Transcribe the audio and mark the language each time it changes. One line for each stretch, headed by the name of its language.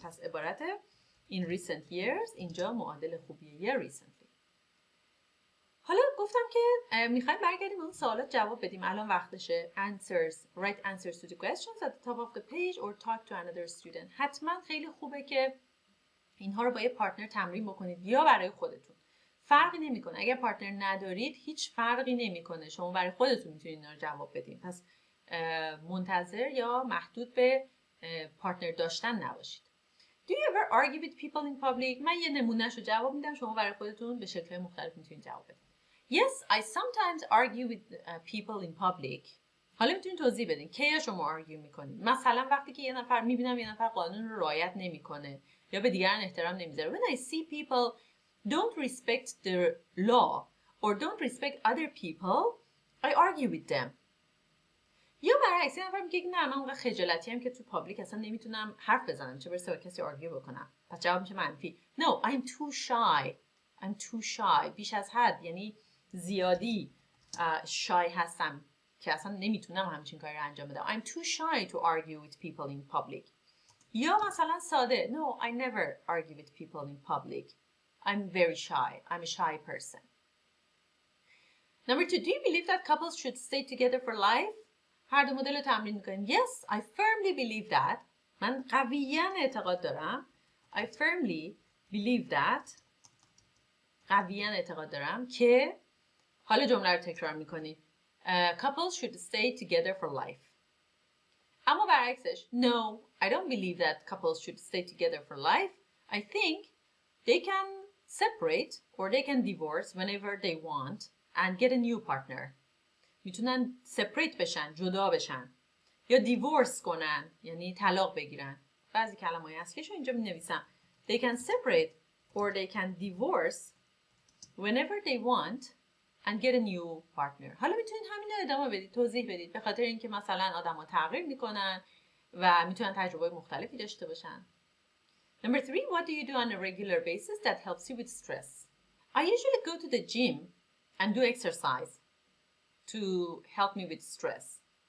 Persian: پس عبارت
English: in recent years
Persian: اینجا معادل خوبیه یا recently. حالا گفتم که میخوایم برگردیم اون سوالات جواب بدیم. الان وقتشه.
English: Write answers to the questions at the top of the page or talk to another student.
Persian: حتما خیلی خوبه که اینها رو با یه پارتنر تمرین بکنید یا برای خودتون. فرقی نمیکنه. اگر پارتنر ندارید هیچ فرقی نمیکنه. شما برای خودتون میتونید اینا رو جواب بدین. پس منتظر یا محدود به پارتنر داشتن نباشید.
English: Do you ever argue with people in public?
Persian: من یه نمونهشو جواب میدم. شما برای خودتون به شکل‌های مختلف میتونید جواب بدید.
English: Yes, I sometimes argue with people in public.
Persian: حالا میتونید توضیح بدین کی شما argue میکنید. مثلا وقتی که میبینم یه نفر قانون رو رعایت نمیکنه یا به دیگران احترام نمیذاره.
English: When I see people don't respect the law or don't respect other people, I argue with them.
Persian: یا برعکس یه نفر میگه نه من اونقدر خجالتی ام که تو پابلیک اصلا نمیتونم حرف بزنم، چه برسه با کسی آرگیو بکنم. پس جواب میشه منفی.
English: No, I'm too shy. I'm too shy.
Persian: بیش از حد یعنی زیادی شای هستم که اصلا نمیتونم همچین کاری رو انجام بدم.
English: I'm too shy to argue with people in public.
Persian: یا مثلا ساده.
English: No, I never argue with people in public. I'm very shy. I'm a shy person. Number 2, do you believe that couples should stay together for life?
Persian: هر دو مدل رو تمرین میکنیم.
English: Yes, I firmly believe that.
Persian: من قویاً اعتقاد دارم.
English: I firmly believe that.
Persian: قویاً اعتقاد دارم که حالا جمله رو تکرار میکنید.
English: Couples should stay together for life.
Persian: اما برعکسش.
English: No, I don't believe that couples should stay together for life. I think they can separate or they can divorce whenever they want and get a new partner.
Persian: میتونن separate بشن، جدا بشن یا divorce کنن یعنی طلاق بگیرن. بعضی کلمه‌های اصلیشو اینجا می‌نویسم.
English: They can separate or they can divorce whenever they want and get a new partner.
Persian: حالا میتونید همین رو ادامه بدید، توضیح بدید به خاطر اینکه مثلا آدم‌ها تغییر میکنن و میتونن تجربه مختلفی داشته باشن.
English: Number 3, what do you do on a regular basis that helps you with stress? I usually go to the gym and do exercise to help me with stress.